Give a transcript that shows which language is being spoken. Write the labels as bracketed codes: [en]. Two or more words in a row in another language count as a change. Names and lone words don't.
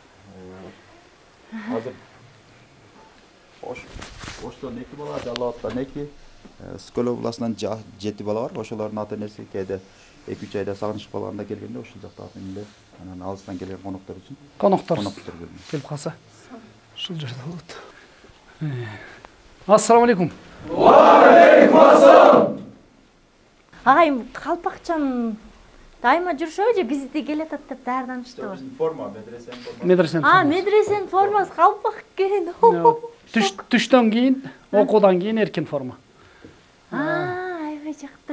[ky] Азыр Оштон 2 бала, Жалал Абадтан 2, Скөл областынан 7 бала бар. Ошолордун ата-энеси кээде 2-3 айда сагынышып калганда келгенде ошол жакта эмелер, анан алыстан келген коноктор үчүн. Коноктор келип калса. Ушул жерде болот. [ar] السلام عليكم. وعليكم السلام. [ky] Агайым, калпакчан дайыма жүрүшөбү же бизди келатат деп даярданышты? Форма, медресенин формасы. Медресенин формасы калпак экен. Түштөн кийин, окуудан кийин эркин форма. Аябай жакты.